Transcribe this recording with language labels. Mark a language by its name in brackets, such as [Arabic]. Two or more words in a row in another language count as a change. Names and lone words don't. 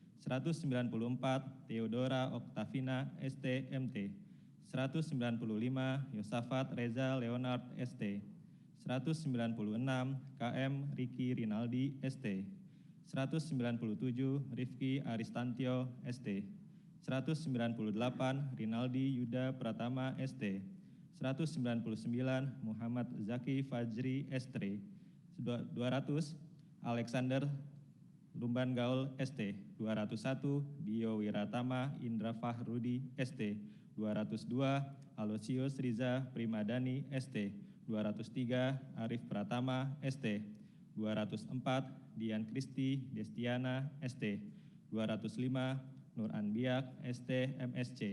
[Indonesian] 194 Theodora Oktavina ST MT, 195 Yosafat Reza Leonard ST, 196 KM Riki Rinaldi ST, 197 Rifki Aristantio ST, 198 Rinaldi Yuda Pratama ST, 199 Muhammad Zaki Fajri ST, 200 Alexander Lumban Gaul ST, 201 Dio Wiratama Indra Fahrudi ST, 202 Alosius Riza Primadani ST, 203 Arif Pratama ST, 204 Dian Kristi Destiana ST, 205 Nur Anbiak ST MSC,